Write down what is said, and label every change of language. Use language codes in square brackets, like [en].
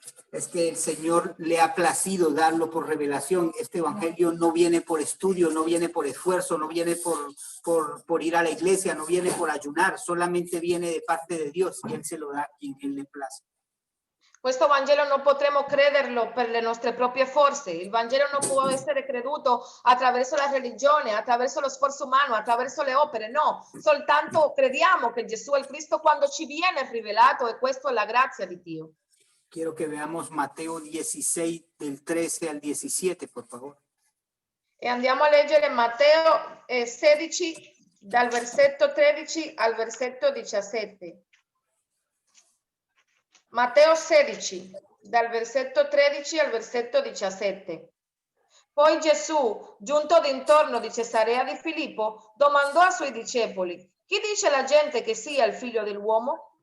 [es] Es que el Señor le ha placido darlo por revelación. Este evangelio no viene por estudio, no viene por esfuerzo, no viene por ir a la iglesia, no viene por ayunar, solamente viene de parte de Dios y Él se lo da a quien Él le place. [it] Questo Vangelo non potremo crederlo per le nostre proprie forze. Il Vangelo non può essere creduto attraverso la religione, attraverso lo sforzo umano, attraverso le opere. No, soltanto crediamo che Gesù è il Cristo quando ci viene rivelato e questo è la grazia di Dio. [es] Quiero que veamos Mateo 16, del 13 al 17, por favor. [it] E andiamo a leggere Matteo 16, dal versetto 13 al versetto 17. Matteo 16, dal versetto 13 al versetto 17. Poi Gesù, giunto d'intorno di Cesarea di Filippo, domandò ai suoi discepoli: chi dice la gente che sia il figlio dell'uomo?